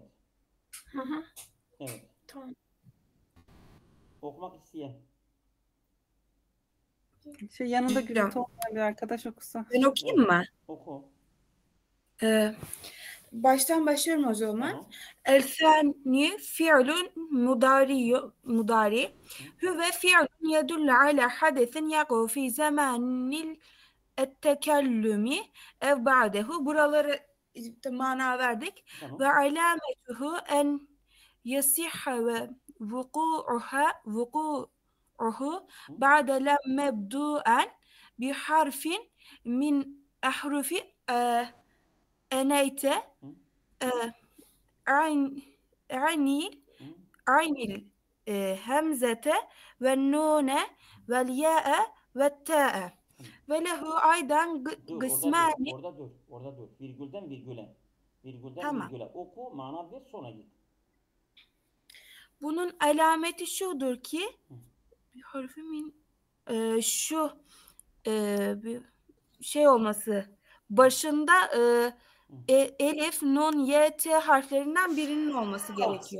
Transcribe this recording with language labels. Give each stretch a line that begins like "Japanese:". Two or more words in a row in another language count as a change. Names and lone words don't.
Turkish: Hı hı. Evet. Tamam. Okumak isteyen. Yanında gürültü olmayan bir arkadaş okusa. Ben okuyayım mı? Oku. Baştan başlıyorum o zaman. Tamam.
Arabic: الثاني فعل مضارع. هو فعل يدل على حدث يقع في زمان التكلم أو بعده.
Turkish: Buraları mana verdik. Tamam.
Arabic: وعلامته أن يصح وقوعه بعد لم مبدوءا بحرف من أحرف أنيت أي الهمزة والنون والياء والتاء وله أيضا قسمان.
Turkish: Orada dur. Virgülden virgüle. Tamam. Oku, mana ver, sonra git. Bunun alameti şudur ki bir harfimin şu bir şey olması, başında elif, nun, y, t harflerinden birinin olması gerekiyor.